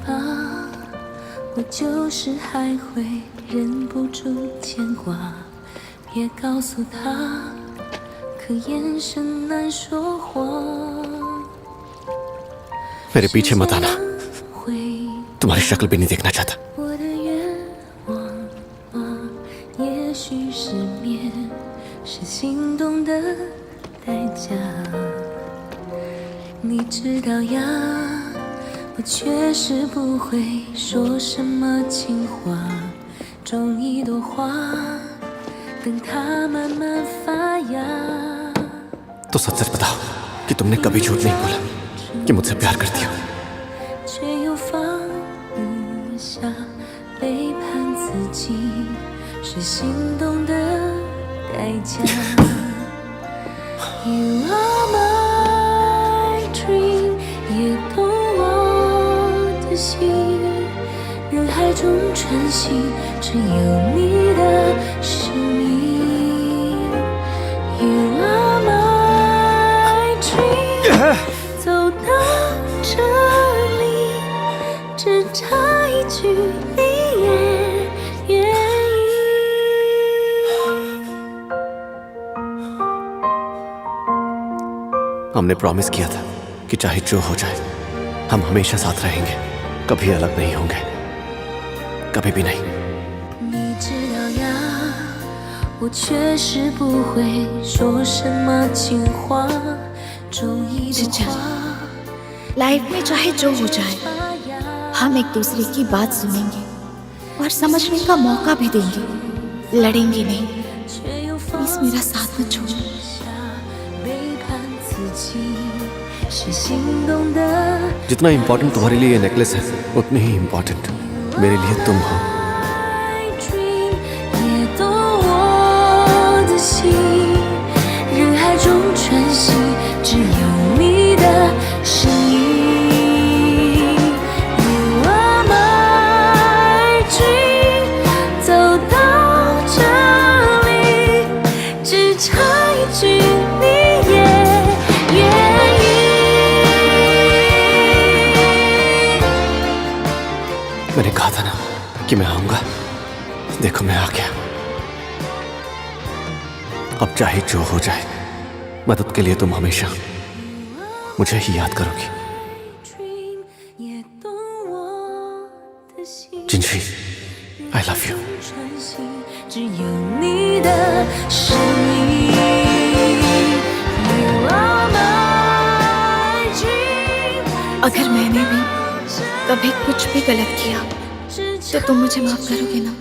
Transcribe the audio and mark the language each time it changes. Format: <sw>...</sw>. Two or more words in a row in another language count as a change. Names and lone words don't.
<zh>吧，我就是还会忍不住牵挂。别告诉他，可眼神难说谎。</zh> <hi>मेरे पीछे मत आना,</hi> <zh>会</zh> <hi>तुम्हारी शक्ल भी नहीं देखना चाहता।</hi> <zh>我的愿望吗？也许失眠是心动的代价。你知道呀，我确实不会说什么情话，种一朵花，等它慢慢发芽。</zh> <hi>तो सच सच बताओ कि तुमने कभी झूठ नहीं बोला कि मुझसे प्यार करती हो।</hi> <zh>却又放不下，背叛自己是心动的代价。</zh> <en>You are my dream，</en> <zh>也懂我的心，人海中穿行，只有你的身影。</zh> <en>You are my dream，</en> <zh>走到这里，只差一句你也愿意。</zh> <hi>हमने प्रॉमिस किया था कि चाहे जो हो जाए हम हमेशा साथ रहेंगे, कभी अलग नहीं होंगे, कभी भी नहीं।</hi> <zh>你知道呀，我确实不会说什么情话，种一朵花。</zh> <hi>लाइफ में चाहे जो हो जाए, हम एक दूसरे की बात सुनेंगे और समझने का मौका भी देंगे, लड़ेंगे नहीं। प्लीज मेरा साथ मत छोड़ो।</hi> <zh>背叛自己是心动的</zh> <hi>जितना इम्पोर्टेंट तुम्हारे लिए ये नेकलेस है, उतनी ही इम्पोर्टेंट मेरे लिए तुम हो।</hi> <zh>dream 也懂我的心，人海中穿行，只有你的身影。</zh> <en>You are my dream，</en> <zh>走到这里，只差一句你也愿意。</zh> <hi>मैंने कहा था ना कि मैं आऊंगा। देखो मैं आ गया। अब चाहे जो हो जाए, मदद के लिए तुम हमेशा मुझे ही याद करोगी।</hi> <zh>dream 也懂我的心。</zh> <en>जिनशी, I love you।</en> <zh>穿行，只有你的身影。</zh> <en>You are my dream。</en> <hi>अगर मैंने भी कभी कुछ भी गलत किया तो तुम मुझे माफ करोगे ना?</hi>